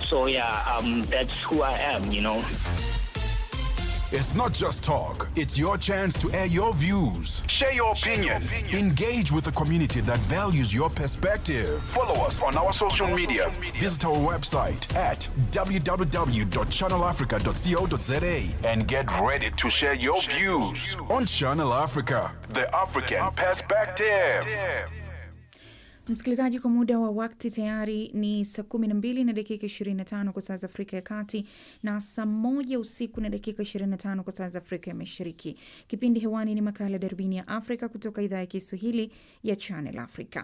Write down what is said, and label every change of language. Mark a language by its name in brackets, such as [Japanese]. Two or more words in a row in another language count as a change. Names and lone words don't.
[English] So yeah, that's who I am, you know. It's not just talk, it's your chance to air your views. Share your opinion. Engage with a community that values your perspective. Follow us on our social media. Visit our website at www.channelafrica.co.za and get ready to share your views on Channel Africa, the African perspective. [Swahili] Msikilizaji, kwa muda wa wakati tayari ni saa 12 na dakika 25 kwa saa za Afrika ya Kati na saa 1 usiku na dakika 25 kwa saa za Afrika ya Mashariki. Kipindi hewani ni makala Darubini ya Afrika kutoka idhaa ya Kiswahili ya Channel Africa.